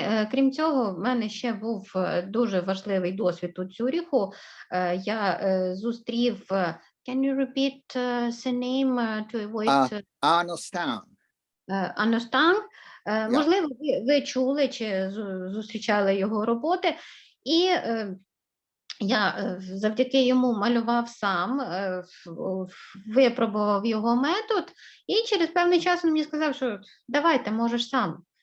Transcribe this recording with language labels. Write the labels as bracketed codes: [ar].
[uk] Крім цього, в мене ще був дуже важливий досвід у Цюріху. Я зустрів, [en] can you repeat the name to avoid? Arnaud Stan. Arnaud Stan. [uk] Можливо, ви чули чи зустрічали його роботи. І я завдяки йому малював сам, випробував його метод, і через певний час він мені сказав, що давайте, можеш сам.